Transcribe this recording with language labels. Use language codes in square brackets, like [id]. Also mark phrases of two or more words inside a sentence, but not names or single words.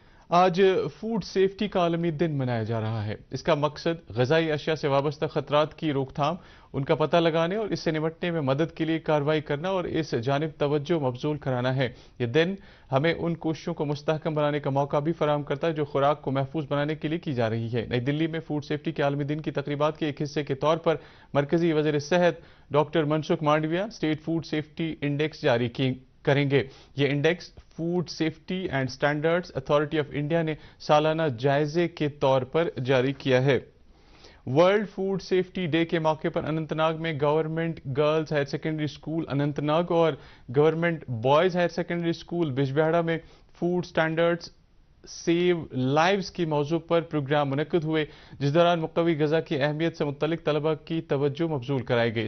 [ur] آج [en] food safety [ur] کا عالمی دن منایا جا رہا ہے۔ اس کا مقصد غذائی اشیاء سے وابستہ خطرات کی روک تھام، ان کا پتہ لگانے اور اس سے نمٹنے میں مدد کے لیے کارروائی کرنا اور اس جانب توجہ مبذول کرانا ہے۔ یہ دن ہمیں ان کوششوں کو مستحکم بنانے کا موقع بھی فراہم کرتا ہے جو خوراک کو محفوظ بنانے کے لیے کی جا رہی ہے۔ نئی دلی میں [en] food safety [ur] کے عالمی دن کی تقریبات کے ایک حصے کے طور پر مرکزی وزیر صحت ڈاکٹر منسکھ مانڈویہ [en] State Food Safety Index [ur] جاری کریں گے۔ یہ انڈیکس فوڈ سیفٹی اینڈ اسٹینڈرڈز اتھارٹی آف انڈیا نے سالانہ جائزے کے طور پر جاری کیا ہے۔ [en] World Food Safety Day [ur] کے موقع پر اننت ناگ میں گورنمنٹ گرلز ہائر سیکنڈری اسکول اننت ناگ اور گورنمنٹ بوائز ہائر سیکنڈری اسکول بجبہڑا میں [en] food standards save lives [ur] کی موضوع پر پروگرام منعقد ہوئے، جس دوران مقوی غذا کی اہمیت سے متعلق طلباء کی توجہ مبذول کرائی گئی۔